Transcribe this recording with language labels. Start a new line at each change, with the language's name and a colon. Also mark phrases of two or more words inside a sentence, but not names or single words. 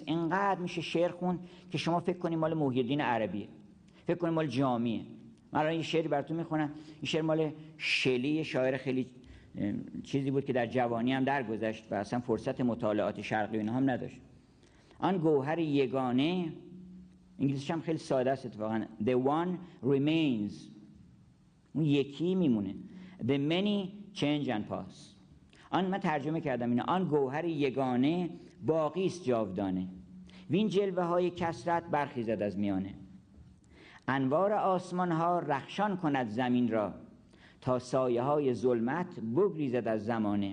Persian: اینقدر میشه شعر خون که شما فکر کنید مال محی الدین عربیه، فکر کنید مال جامیه. من الان این شعری براتون میخونم، این شعر مال شلی، شاعر خیلی چیزی بود که در جوانی هم درگذشت و اصلا فرصت مطالعات شرقی و اینها هم نداشت. آن گوهر یگانه، انگلیسیش هم خیلی ساده است اتفاقا،
English: the one remains،
Persian: اون یکی میمونه،
English: the many change and pass.
Persian: آن من ترجمه کردم اینه، آن گوهر یگانه باقی است جاودانه، وین جلوه های کثرت برخیزد از میانه. انوار آسمان ها رخشان کند زمین را، تا سایه های ظلمت بگریزد از زمانه.